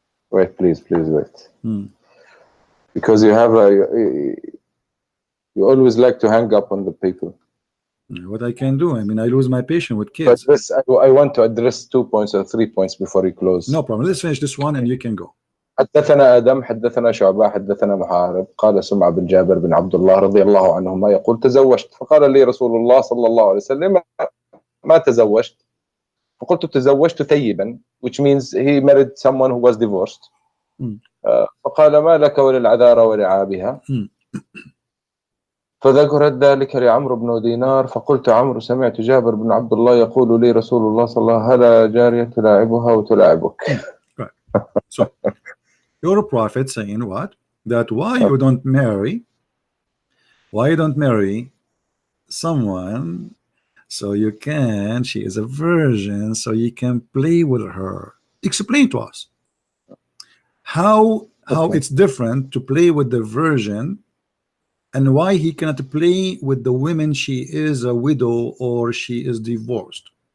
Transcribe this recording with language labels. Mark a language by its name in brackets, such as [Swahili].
[English] Wait, please wait. Because you have you always like to hang up on the people. What I can do? I mean, I lose my patience with kids. But this, I want to address 2 points or 3 points before you close. No problem. Let's finish this one and you can go. [Arabic] حدثنا آدم حدثنا شعبة حدثنا محارب قال سمع بن جابر بن عبد الله رضي الله عنهما يقول تزوجت فقال لي رسول الله صلى الله عليه وسلم ما تزوجت فقلت تزوجت ثيبا, [English] which means he married someone who was divorced. [Arabic] فقال ما لك وللعذارى ولعابها فذكرت ذلك لعمرو بن دينار فقلت عمرو سمعت جابر بن عبد الله يقول لي رسول الله صلى الله عليه وسلم هلا جارية تلاعبها وتلاعبك. [English] Right. So your prophet saying what? That why you don't marry someone so you can, she is a virgin, so you can play with her. Explain to us how it's different to play with the virgin and why he cannot play with the women she is a widow or she is divorced.